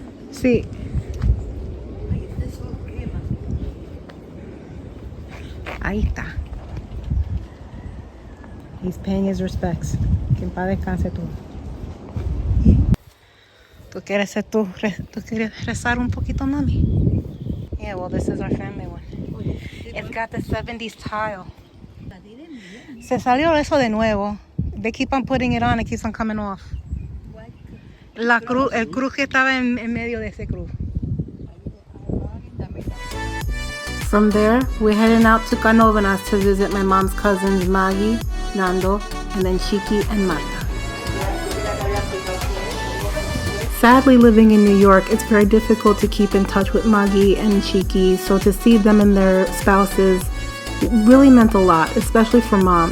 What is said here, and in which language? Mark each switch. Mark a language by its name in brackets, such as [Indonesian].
[Spanish] Sí. Ahí está. [English] He's paying his respects. [Spanish] Que en paz descanse tú. ¿Tú quieres rezar un poquito, mami? [English] Yeah, well, this is our family one. It's got the 70s tile. [Spanish] Se salió eso de nuevo. [English] They keep on putting it on, it keeps on coming off. [Spanish] La cruz, el cruz que estaba en medio de ese cruz. [English] From there, we're heading out to Canóvanas to visit my mom's cousins Maggie, Nando, and then Chiqui and Marta. Sadly, living in New York, it's very difficult to keep in touch with Maggie and Chiqui, so to see them and their spouses really meant a lot, especially for mom.